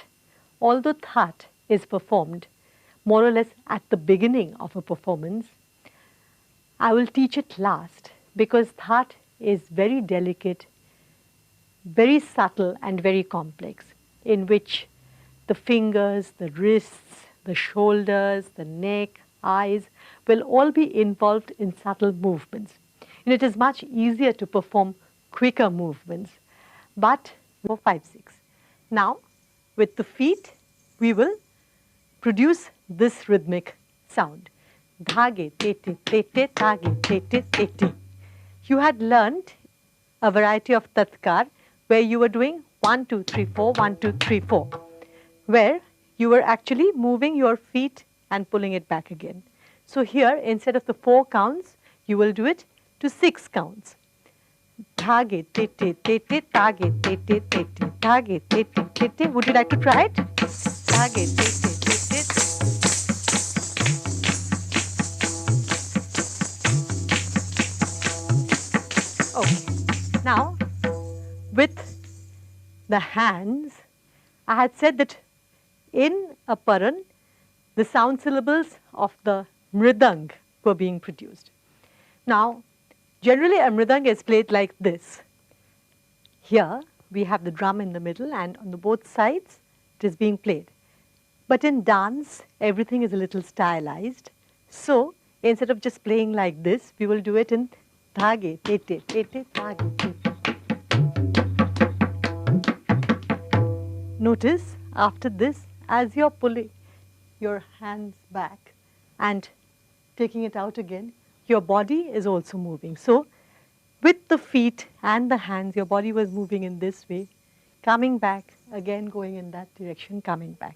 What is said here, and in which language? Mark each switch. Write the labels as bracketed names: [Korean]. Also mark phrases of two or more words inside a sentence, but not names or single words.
[English] Although Thaat is performed more or less at the beginning of a performance, I will teach it last because Thaat is very delicate, very subtle and very complex, in which the fingers, the wrists, the shoulders, the neck, eyes will all be involved in subtle movements. And it is much easier to perform quicker movements, but 4, 5, 6. Now, with the feet, we will produce this rhythmic sound. Dhage, tete, tete, dhage, tete, tete. You had learnt a variety of tatkar where you were doing 1, 2, 3, 4, 1, 2, 3, 4, where you were actually moving your feet and pulling it back again. So here, instead of the 4 counts, you will do it to 6 counts. Dhage, tete, tete, dhage, tete, tete, dhage, tete, tete. Would you like to try it? Dhage, tete, tete. Okay. Now, with the hands, I had said that in a paran, the sound syllables of the mridang were being produced. Now, generally a mridang is played like this. Here we have the drum in the middle and on the both sides it is being played. But in dance, everything is a little stylized. So, instead of just playing like this, we will do it in dhage, tete, tete, dhage, tete. Notice after this, as you're pulling your hands back and taking it out again, your body is also moving. So, with the feet and the hands, your body was moving in this way, coming back, again going in that direction, coming back.